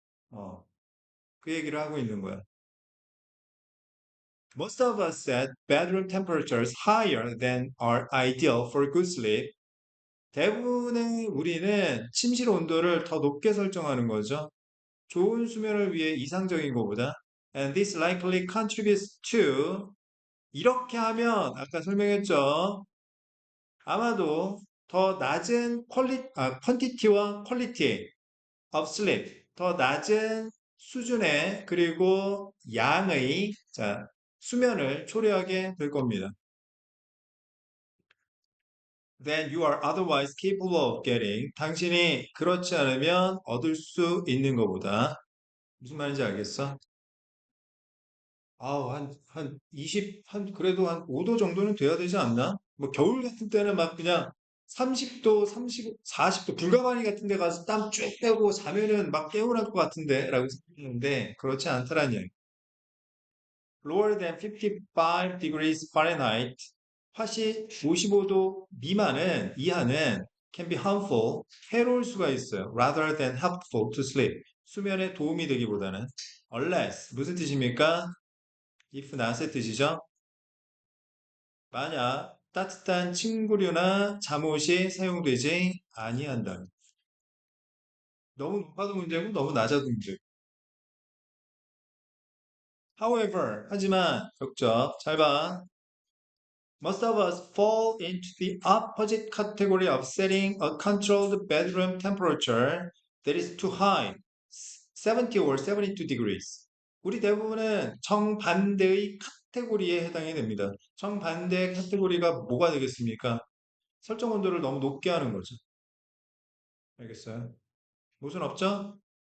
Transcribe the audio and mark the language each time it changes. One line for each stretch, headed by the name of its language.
Korean: 어, 그 얘기를 하고 있는 거야.
English: Most of us set bedroom temperatures higher than are ideal for good sleep.
Korean: 대부분의 우리는 침실 온도를 더 높게 설정하는 거죠. 좋은 수면을 위해 이상적인 것보다.
English: And this likely contributes to
Korean: 이렇게 하면 아까 설명했죠. 아마도 더 낮은 quantity와
English: quality of sleep
Korean: 더 낮은 수준의 그리고 양의 자, 수면을 초래하게 될 겁니다.
English: Than you are otherwise capable of getting.
Korean: 당신이 그렇지 않으면 얻을 수 있는 것보다. 무슨 말인지 알겠어? 한 20, 그래도 한 5도 정도는 돼야 되지 않나? 뭐, 겨울 같은 때는 막 그냥 30도, 30, 40도, 불가마니 같은 데 가서 땀 쭉 빼고 자면은 막 개운할 것 같은데, 라고 생각했는데, 그렇지 않더란 이야기.
English: Lower than 55 degrees Fahrenheit,
Korean: 화씨 55도 미만은, 이하는
English: can be harmful,
Korean: 해로울 수가 있어요.
English: Rather than helpful to sleep.
Korean: 수면에 도움이 되기보다는. Unless, 무슨 뜻입니까? if not의 뜻이죠. 만약 따뜻한 침구류나 잠옷이 사용되지 아니한다. 너무 높아도 문제고 너무 낮아도 문제고. However, 하지만 역적 잘 봐.
English: Most of us fall into the opposite category of setting a controlled bedroom temperature that is too high. 70 or 72 degrees.
Korean: 우리 대부분은 정반대의 카테고리에 해당이 됩니다. 정반대 카테고리가 뭐가 되겠습니까? 설정 온도를 너무 높게 하는 거죠. 알겠어요? 모순 없죠?